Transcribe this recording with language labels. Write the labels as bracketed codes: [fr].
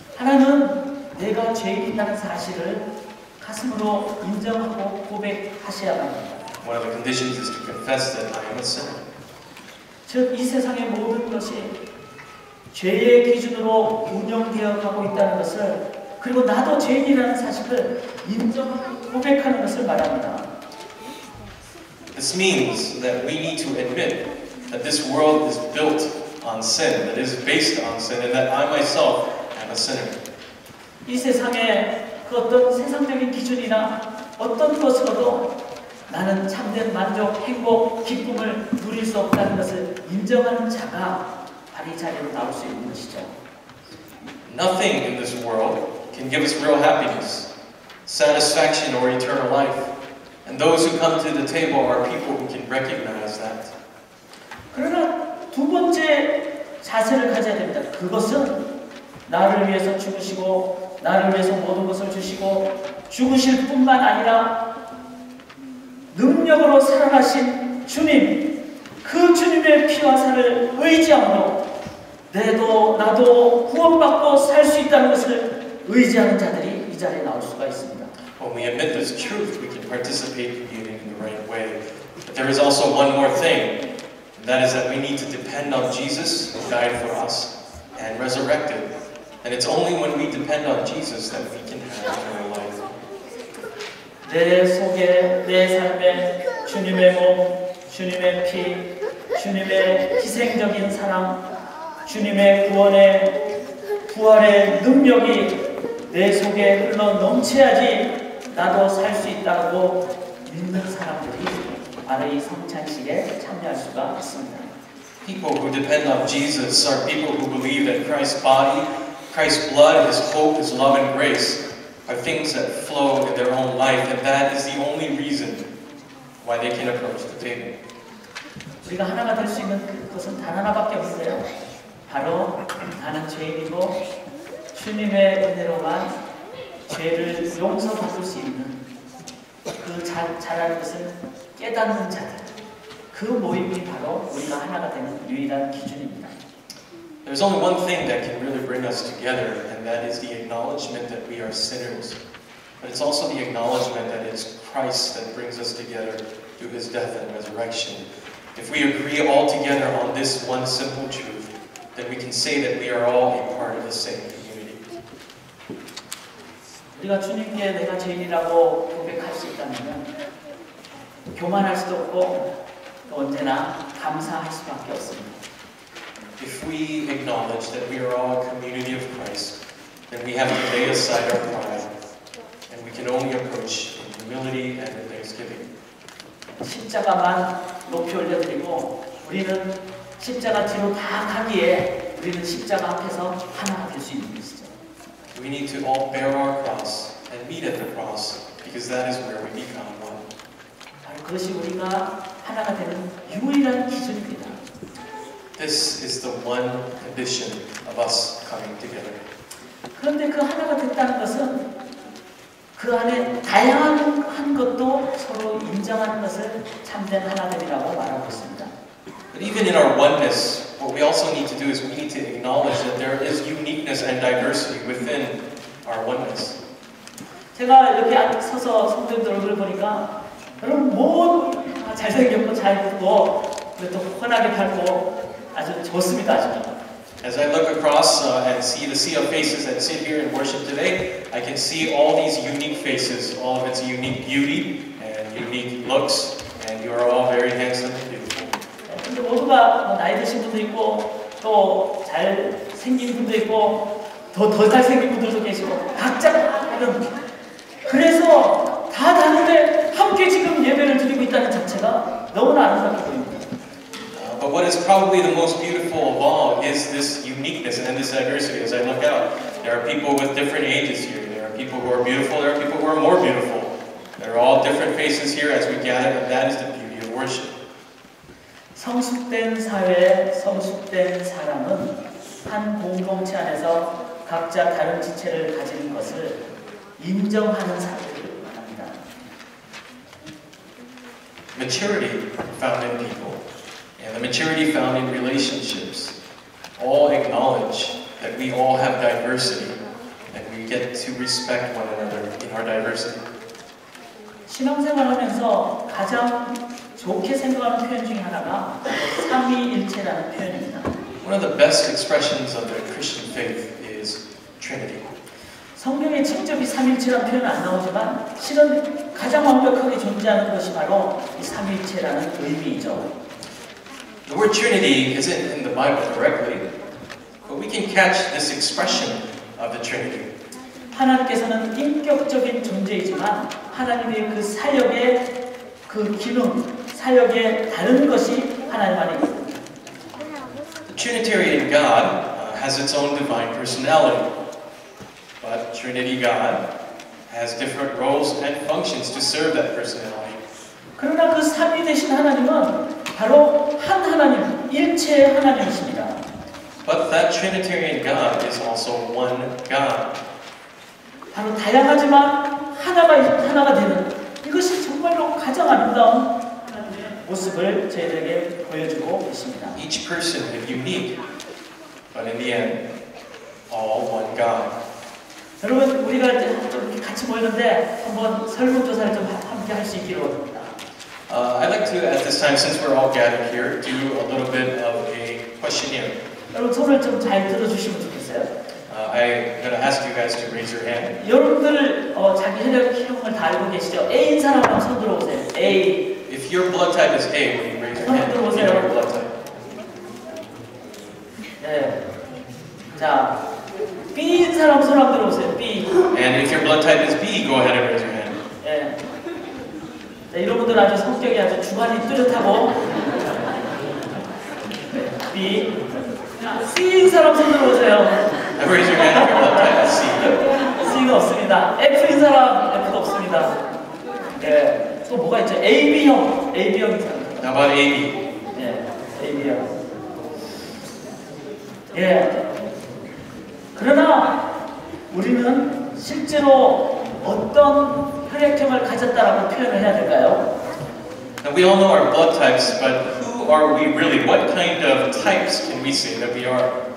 [ko] 하나는 내가 죄인이라는 사실을 가슴으로 인정하고 고백하셔야 합니다. [en] One of the conditions is to confess that I am a sinner. [ko] 즉, 이 세상의 모든 것이 죄의 기준으로 운영되어 가고 있다는 것을 그리고 나도 죄인이라는 사실을 인정하고 고백하는 것을 말합니다. [en] This means that we need to admit that this world is built on sin, that it is based on sin, and that I myself am a sinner. [ko] 이 세상에 그 어떤 세상적인 기준이나 어떤 것으로도 나는 참된 만족, 행복, 기쁨을 누릴 수 없다는 것을 인정하는 자가 바로 이 자리로 나올 수 있는 것이죠. [en] Nothing in this world can give us real happiness, satisfaction, or eternal life. And those who come to the table are people who can recognize that. [ko] 그러나 두 번째 자세를 가져야 됩니다. 그것은 나를 위해서 죽으시고 나를 위해서 모든 것을 주시고 죽으실 뿐만 아니라 능력으로 살아나신 주님, 그 주님의 피와 살을 의지함으로 나도 구원받고 살 수 있다는 것을 의지하는 자들이 이 자리에 나올 수가 있습니다. [en] When we admit this truth, we can participate in communion in the right way. But there is also one more thing, and that is that we need to depend on Jesus, who died for us and resurrected. And it's only when we depend on Jesus that we can have eternal life. [ko] 내 속에 내 삶에 주님의 몸, 주님의 피, 주님의 희생적인 사랑, 주님의 부활의 능력이 내 속에 흘러 넘쳐야지 나도 살 수 있다고 믿는 사람들이 바로 이 성찬식에 참여할 수가 있습니다. [en] People who depend on Jesus are people who believe that Christ's body, Christ's blood, His hope, His love and grace are things that flow in their own life, and that is the only reason why they can approach the table. [ko] 우리가 하나가 될 수 있는 것은 단 하나밖에 없어요. 바로 나는 죄인이고 주님의 은혜로만 죄를 용서받을 수 있는 그 자라는 것을 깨닫는 자들, 그 모임이 바로 우리가 하나가 되는 유일한 기준입니다. [en] There's only one thing that can really bring us together, and that is the acknowledgement that we are sinners. But it's also the acknowledgement that it's Christ that brings us together through His death and resurrection. If we agree all together on this one simple truth, then we can say that we are all a part of the same community. [ko] 우리가 주님께 내가 죄인이라고 고백할 수 있다면 교만할 수도 없고 또 언제나 감사할 수밖에 없습니다. [en] If we acknowledge that we are all a community of Christ, then we have to lay aside our pride, and we can only approach in humility and in thanksgiving. [ko] 십자가만 높이 올려드리고 우리는 십자가 뒤로 다 가기에 우리는 십자가 앞에서 하나가 될 수 있는 것이죠. [en] We need to all bear our cross and meet at the cross, because that is where we become one. [ko] 바로 그것이 우리가 하나가 되는 유일한 기준입니다. [en] This is the one condition of us coming together. [ko] 그런데 그 하나가 됐다는 것은 그 안에 다양한 것도 서로 인정하는 것을 참된 하나됨이라고 말하고 있습니다. [en] But even in our oneness, what we also need to do is we need to acknowledge that there is uniqueness and diversity within our oneness. [ko] 제가 이렇게 서서 성도님들 얼굴을 보니까 여러분 뭐 잘생겼고 잘 듣고 또 환하게 밝고 아주 좋습니다. 아주. [en] As I look across and see the sea of faces that sit here and worship today, I can see all these unique faces, all of its unique beauty and unique looks, and you are all very handsome and beautiful. [ko] 근데 모두가 나이 드신 분도 있고 또 잘생긴 분도 있고 더 잘생긴 분들도 계시고 각자 다른 그래서 다 다른데 함께 지금 예배를 드리고 있다는 자체가 너무나 아름답게 보입니다. [en] But what is probably the most beautiful of all is this uniqueness and this diversity. As I look out, there are people with different ages here. There are people who are beautiful. There are people who are more beautiful. There are all different faces here as we gather, and that is the beauty of worship. [ko] 성숙된 사회, 성숙된 사람은 한 공동체 안에서 각자 다른 지체를 가진 것을 인정하는 사람들을 말합니다. [en] Maturity found in people. And the maturity found in relationships all acknowledge that we all have diversity and we get to respect one another in our diversity. [ko] 신앙생활하면서 가장 좋게 생각하는 표현 중에 하나가 삼위일체라는 표현입니다. [en] One of the best expressions of the Christian faith is Trinity. [ko] 성경에 직접 이 삼위일체라는 표현은 안 나오지만 실은 가장 완벽하게 존재하는 것이 바로 이 삼위일체라는 의미이죠. [en] The word Trinity isn't in the Bible directly, but we can catch this expression of the Trinity. [ko] 하나님께서는 인격적인 존재이지만 하나님의 그 사역의 그 기능, 사역의 다른 것이 하나님 안에 있습니다. [en] The Trinitarian God has its own divine personality, but Trinity God has different roles and functions to serve that personality. [ko] 그러나 그 삼위 되신 하나님은 바로 한 하나님, 일체의 하나님이십니다. [en] But that Trinitarian God is also one God. [ko] 바로 다양하지만 하나가 되는 이것이 정말로 가장 아름다운 하나님의 모습을 저희들에게 보여주고 있습니다. [en] Each person is unique, but in the end, all one God. [ko] 여러분 우리가 이제 좀 이렇게 같이 모였는데 한번 설문조사를 좀 함께 할 수 있기를 원합니다. [en] I'd like to, at this time, since we're all gathered here, do a little bit of a questionnaire. [ko] 여러분 손을 좀 잘 들어주시면 좋겠어요. [en] I'm going to ask you guys to raise your hand. [ko] 여러분들 자기 혈액형을 다 알고 계시죠? A인 사람 한번 손 들어보세요. A. [en] If your blood type is A, will you raise your hand? You know your blood type. [ko] 네. 자, B인 사람 손 한번 들어보세요. B. [en] And if your blood type is B, go ahead and raise your hand. [ko] 네. 자, 이런 분들 아주 성격이 아주 주관이 뚜렷하고 B. C인 사람 손 들어보세요. [en] Raise your hand if your blood type is C. [ko] C가 없습니다. F인 사람 F도 없습니다. 네. 또 뭐가 있죠? AB형. AB형인 사람. [en] How about AB? [ko] 예, AB형. 예. 그러나 우리는 실제로 어떤 혈액형을 가졌다라고 표현을 해야 될까요? [en] Now we all know our blood types, but who are we really? What kind of types can we say that we are?